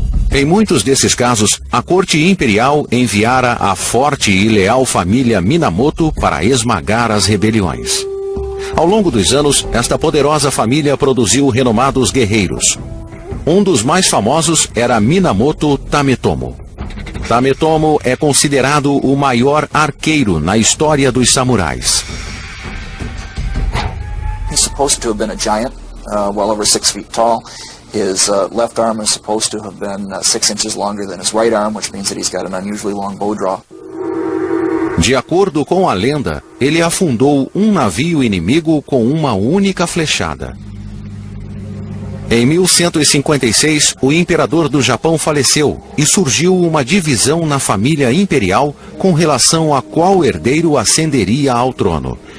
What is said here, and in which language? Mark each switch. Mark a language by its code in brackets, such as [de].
[pt] Em muitos desses casos, a corte imperial enviara a forte e leal família Minamoto para esmagar as rebeliões. Ao longo dos anos, esta poderosa família produziu renomados guerreiros. Um dos mais famosos era Minamoto Tametomo. Tametomo é considerado o maior arqueiro na história dos samurais. [en] He's supposed to have been a giant, well over 6 feet tall. His left arm is supposed to have been 6 inches longer than his right arm, which means that he's got an unusually long bow draw. [pt] De acordo com a lenda, ele afundou um navio inimigo com uma única flechada. Em 1156, o imperador do Japão faleceu e surgiu uma divisão na família imperial com relação a qual herdeiro ascenderia ao trono.